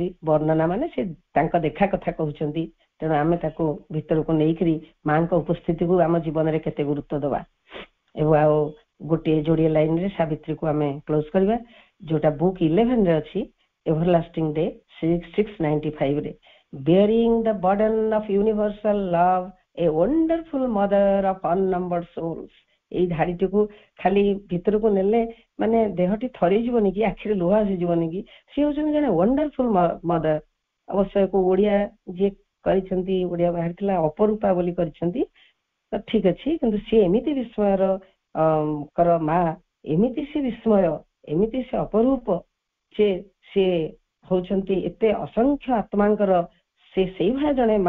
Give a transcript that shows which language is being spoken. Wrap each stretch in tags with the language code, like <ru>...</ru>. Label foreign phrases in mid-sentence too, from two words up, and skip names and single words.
<or>ବର୍ଣ୍ଣନା ମାନେ ସେ ତାଙ୍କ ଦେଖା କଥା କହୁଛନ୍ତି। ତେଣୁ ଆମେ ତାକୁ ଭିତରକୁ ନେଇକରି ମାଙ୍କ ଉପସ୍ଥିତିକୁ ଆମ ଜୀବନରେ କେତେ ଗୁରୁତ୍ୱ ଦେବା। ଏବଂ ଆଉ ଗୋଟିଏ ଯୋଡ଼ିଏ ଲାଇନରେ ସାବିତ୍ରୀକୁ ଆମେ କ୍ଲୋଜ କରିବା, ଯୋଉଟା ବୁକ୍ 11 ରେ ଅଛି, ଏଭରଲାଷ୍ଟିଂ ଡେ 695 ରେ,</or> <en>bearing the burden of universal love, a wonderful mother of unnumbered souls।</en> <or>ଏଇ ଧାଡ଼ିଟିକୁ ଖାଲି ଭିତରକୁ ନେଲେ ମାନେ ଦେହଟି ଥରିଯିବନି କି, ଆଖିରେ ଲୁହ ଆସିଯିବନି କି? ସିଏ ହଉଛନ୍ତି ଜଣେ</or> <en>wonderful mother.</en> <or>ଅବଶ୍ୟ ଓଡିଆ ଯିଏ କରିଛନ୍ତି, ଓଡିଆ ବାହାରିଥିଲା ଅପରୂପା ବୋଲି କରିଛନ୍ତି, ତ ଠିକ ଅଛି, କିନ୍ତୁ ସିଏ ଏମିତି ବିସ୍ମୟର କର ମା, ଏମିତି ସେ ବିସ୍ମୟ, ଏମିତି ସେ ଅପରୂପ, ସିଏ ହଉଛନ୍ତି ଏତେ ଅସଂଖ୍ୟ ଆତ୍ମାଙ୍କର ସେ ସେଇଭଳିଆ ଜଣେ ମା।</or>